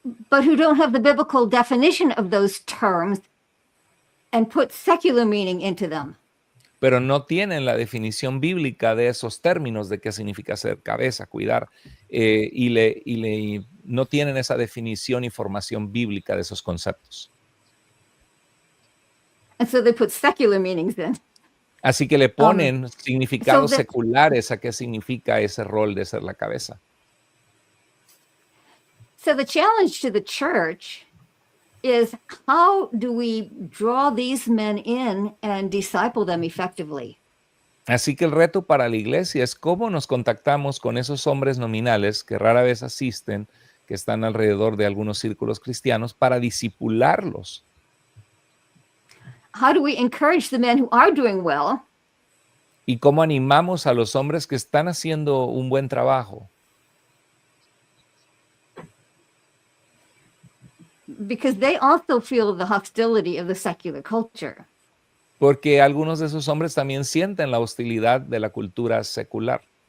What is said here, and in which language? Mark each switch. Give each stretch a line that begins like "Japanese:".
English: But who don't have the biblical definition of those terms and put secular meaning into them.
Spanish: Pero no tienen la definición bíblica de esos términos de qué significa ser cabeza, cuidar, y no tienen esa definición y formación bíblica de esos conceptos.
English: And so they put secular meanings in.
Spanish: Así que le ponen significados
English: so the-
Spanish: seculares a qué significa ese rol de ser la cabeza.
English: So the challenge to the church is, how do we draw these men in and disciple them effectively?
Spanish: Así que el reto para la iglesia es cómo nos contactamos con esos hombres nominales que rara vez asisten, que están alrededor de algunos círculos cristianos, para discipularlos.
English: How do we encourage the men who are doing well
Spanish: Y cómo animamos a los hombres que están haciendo un buen trabajo.
English: because they also feel the hostility of the secular culture?
Spanish: Porque algunos de esos hombres también sienten la hostilidad de la cultura secular.